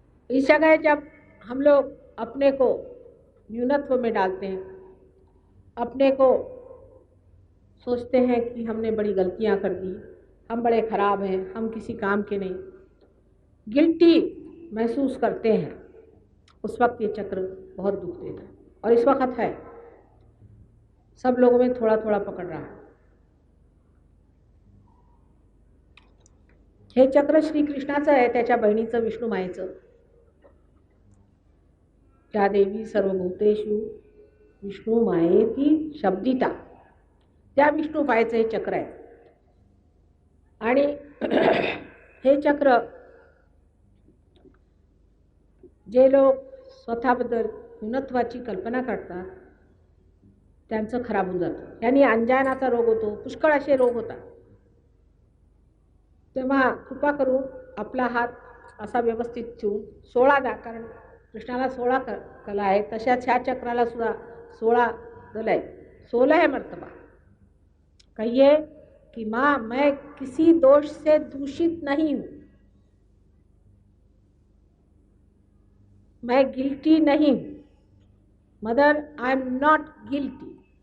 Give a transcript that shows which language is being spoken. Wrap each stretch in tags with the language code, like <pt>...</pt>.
<hi>इस जगह जब हम लोग अपने को न्यूनत्व में डालते हैं, अपने को सोचते हैं कि हमने बड़ी गलतियां कर दी, हम बड़े खराब हैं, हम किसी काम के नहीं, गिल्टी महसूस करते हैं, उस वक्त ये चक्र बहुत दुख देता है। और इस वक्त है, सब लोगों में थोड़ा थोड़ा पकड़ रहा है।</hi> <mr>हे चक्र श्री कृष्णाचं आहे, त्याच्या बहिणीचं विष्णू मायेचं। त्या देवी सर्वभूतेषु विष्णू मायेती शब्दिता, त्या विष्णू मायेचं हे चक्र आहे। आणि हे चक्र जे लोक स्वतःबद्दल न्यूनत्वाची कल्पना करतात त्यांचं खराब होऊन जातं। यांनी अंजानाचा रोग होतो, पुष्कळ असे रोग होतात। तेव्हा कृपा करून आपला हात असा व्यवस्थित ठेवून 16 द्या, कारण कृष्णाला 16 कला आहे, तशाच ह्या चक्राला सुद्धा 16 दल आहे,</mr> <hi>16 है मर्तबा। कहिए कि माँ मैं किसी दोष से दूषित नहीं हूँ, मैं गिल्टी नहीं हूँ।</hi> <en>Mother I am not guilty.</en>